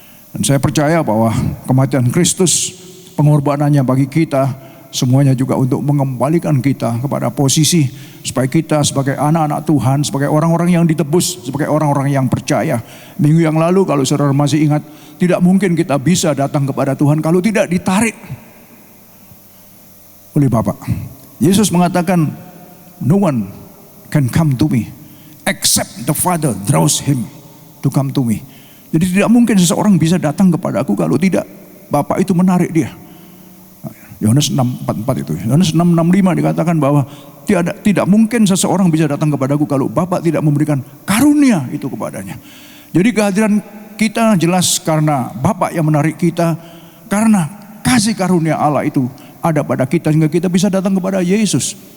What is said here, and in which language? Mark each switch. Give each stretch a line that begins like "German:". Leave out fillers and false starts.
Indonesian: Dan saya percaya bahwa kematian Kristus, pengorbanannya bagi kita, semuanya juga untuk mengembalikan kita kepada posisi supaya kita sebagai anak-anak Tuhan, sebagai orang-orang yang ditebus, sebagai orang-orang yang percaya. Minggu yang lalu kalau saudara masih ingat, tidak mungkin kita bisa datang kepada Tuhan kalau tidak ditarik oleh Bapa. Yesus mengatakan,
English: no one can come to me except the Father draws him to come to me.
Indonesian: Jadi tidak mungkin seseorang bisa datang kepada aku kalau tidak Bapa itu menarik dia. Yohanes 6:44 itu. Yohanes 6:65 dikatakan bahwa tidak mungkin seseorang bisa datang kepadaku kalau Bapa tidak memberikan karunia itu kepadanya. Jadi kehadiran kita jelas karena Bapa yang menarik kita, karena kasih karunia Allah itu ada pada kita sehingga kita bisa datang kepada Yesus.